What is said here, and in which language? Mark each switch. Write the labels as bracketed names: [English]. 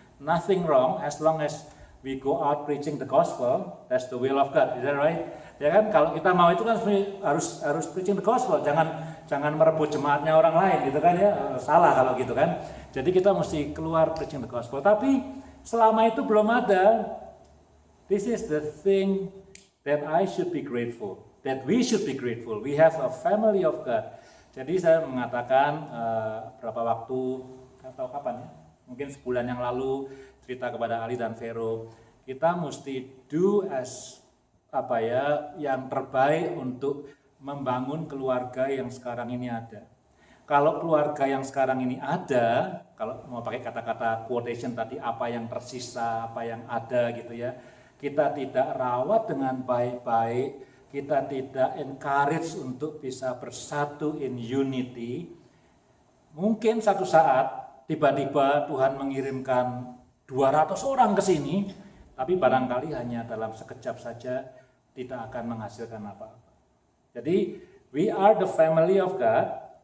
[English] Nothing wrong as long as we go out preaching the gospel, that's the will of God, is that right? [Indonesian] Ya kan, kalau kita mau itu kan harus [English] preaching the gospel, [Indonesian] jangan merebut jemaatnya orang lain gitu kan ya, salah kalau gitu kan. Jadi kita mesti keluar [English] preaching the gospel. [Indonesian] Tapi selama itu belum ada, [English] this is the thing that I should be grateful, that we should be grateful. We have a family of God. [Indonesian] Jadi saya mengatakan berapa waktu, nggak tahu kapan ya, mungkin sebulan yang lalu, cerita kepada Ali dan Vero, kita mesti [English] do as [Indonesian] yang terbaik untuk membangun keluarga yang sekarang ini ada. Kalau keluarga yang sekarang ini ada, kalau mau pakai kata-kata quotation tadi, apa yang tersisa, apa yang ada gitu ya, kita tidak rawat dengan baik-baik, kita tidak encourage untuk bisa bersatu [English] in unity, [Indonesian] mungkin satu saat tiba-tiba Tuhan mengirimkan 200 orang ke sini, tapi barangkali hanya dalam sekejap saja tidak akan menghasilkan apa-apa. Jadi, [English] we are the family of God.